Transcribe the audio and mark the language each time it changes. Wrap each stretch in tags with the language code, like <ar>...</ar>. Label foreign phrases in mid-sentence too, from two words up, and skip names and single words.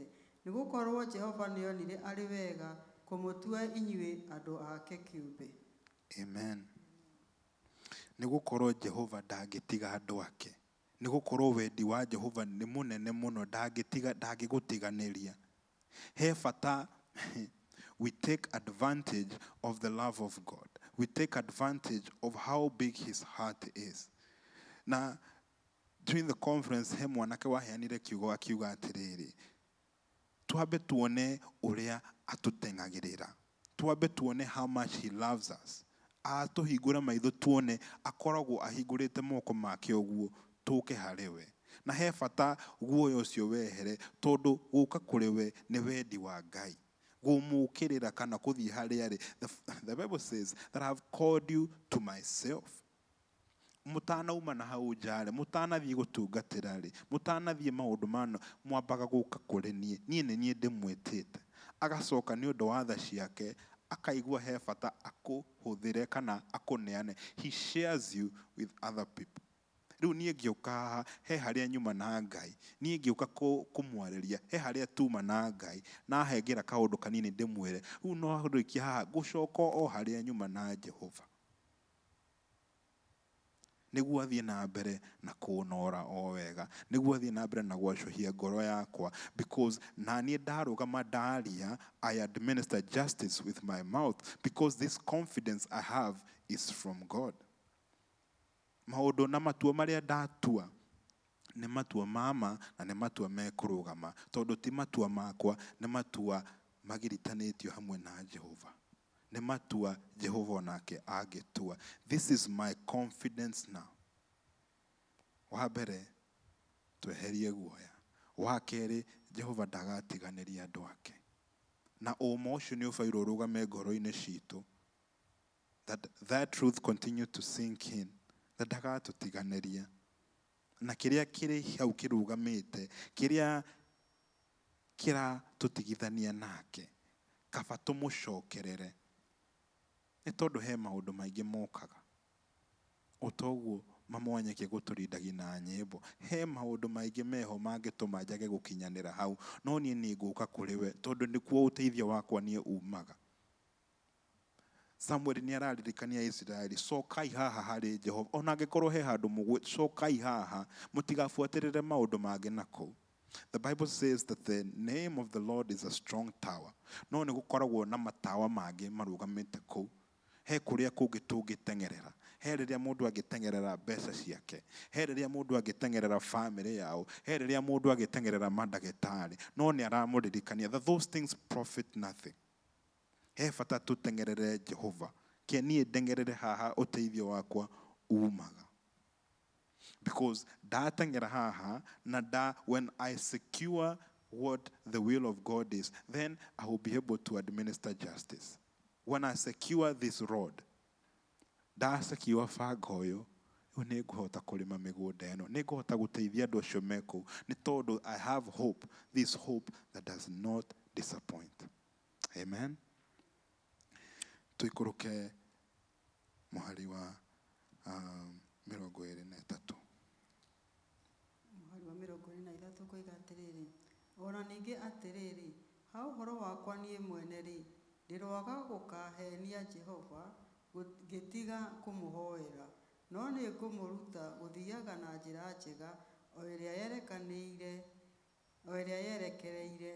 <ki>Nĩgũkorwo Jehova nĩonire arĩ wega kũmũtua inyuĩ andũ ake kĩũmbe. Amen. Nĩgũkorwo Jehova ndangĩtiga andũ ake. Nĩgũkorwo wendi wa Jehova nĩ mũnene mũno, ndangĩgũtiganĩria. He bata</ki> <en>we take advantage of the love of God. We take advantage of how big his heart is.</en> <ki>Na</ki> <en>during the conference,</en> <ki>he mwanake waheanire kiugo akiuga atĩrĩrĩ, twambe tuone ũrĩa atũteng'agĩrĩra. Twambe tuone</ki> <en>how much he loves us.</en> <ki>Atũhingũra maitho tuone akoragwo ahingũrĩte moko make ũguo tũke harĩ we. Na he bata guoya ũcio wehere, tondũ gũka kũrĩ we nĩ wendi wa Ngai. Gũmũkĩrĩra kana kũthiĩ harĩa arĩ.</ki> <en>The Bible says that I have called you to myself.</en> <ki>Mũtanauma na hau njare, mũtanathiĩ gũtungatĩra rĩ, mũtanathiĩ maũndũ mano, mwambaga gũka kũrĩ niĩ. Niĩ nĩ niĩ ndĩmwĩtĩte. Agacoka nĩ ũndũ wa tha ciake, akaigua he bata akũhũthĩre kana akũneane.</ki> <en>He shares you with other people.</en> <ki>Rĩu niĩ ngĩũka haha, he harĩa nyuma na Ngai. Niĩ ngĩũka kũmwarĩria, he harĩa tuma na Ngai, na ahengera kaũndũ kanini ndĩmwĩre. Rĩu no rĩkia haha gũcoka o harĩa nyuma na Jehova. Nĩguo athiĩ na mbere na kũnora o wega. Nĩguo athiĩ na mbere na gwacũhia ngoro yakwa. Because na niĩ ndarũgama ndaria,</ki> <en>I administer justice with my mouth. Because this confidence I have is from God.</en> <ki>Maũndũ na matua marĩa ndatua nĩ matua mama na nĩ matua mekũrũgama. Tondũ ti matua makwa, nĩ matua magiritanĩtio hamwe na Jehova. Nĩ matua Jehova onake agĩtua.</ki> <en>This is my confidence now.</en> <ki>Wa mbere, tweherie guoya. Wa kerĩ, Jehova ndagatiganĩria andũ ake. Na ũma ũcio nĩ ũbairwo ũrũgame ngoro-inĩ citũ.</ki> <en>That truth continue to sink in.</en> <ki>Ndagatũtiganĩria. Na kĩrĩa kĩrĩ hau kĩrũgamĩte, kĩrĩa kĩratũtigithania nake, kaba tũmũcokerere. Nĩ tondũ he maũndũ maingĩ mokaga. O toguo mama wa nyeki gũtũrindagia na nyĩmbo. He maũndũ maingĩ meho mangĩtũma njage gũkinyanĩra hau. No niĩ nĩ ngũka kũrĩ we, tondũ nĩkuo ũteithio wakwa niĩ umaga. Samuel nĩ araririkania Israeli, cokai haha harĩ Jehova. Ona angĩkorwo he handũ mũgwĩ, cokai haha. Mũtigabuatĩrĩre maũndũ mangĩ nakũu.</ki> <en>The Bible says that the name of the Lord is a strong tower.</en> <ki>No nĩ gũkoragwo na matawa mangĩ marũgamĩte kũu. He kũrĩa kũngĩ tũngĩtengerera. He rĩrĩa mũndũ agĩtengerera mbeca ciake. He rĩrĩa mũndũ agĩtengerera family yao. He rĩrĩa mũndũ agĩtengerera mandagĩtarĩ. No nĩ aramũririkania</ki> <en>that those things profit nothing.</en> <ki>He bata tũtengerere Jehova. Ke niĩ ndengerere haha ũteithio wakwa umaga.</ki> <en>Because</en> <ki>datengera haha na</ki> <en>when I secure what the will of God is, then I will be able to administer justice. When I secure this road, da secure fagoyo,</en> <ki>nĩ ngũhota kũrĩma mĩgũnda ĩno, nĩ ngũhota gũteithia andũ acio meko, nĩ tondũ</ki> <en>I have hope, this hope that does not disappoint.</en> <ki>Amen. Tuikũrũke mũhari wa 23. Mũhari wa 23 koiga atĩrĩrĩ, ona ningĩ atĩrĩrĩ, ha ũhoro wakwa niĩ mwene-rĩ, ndĩroaga gũkahenia Jehova ngĩtiga kũmũhoera, no nĩ ngũmũruta gũthiaga na njĩra njega o ĩrĩa yerekereire.</ki>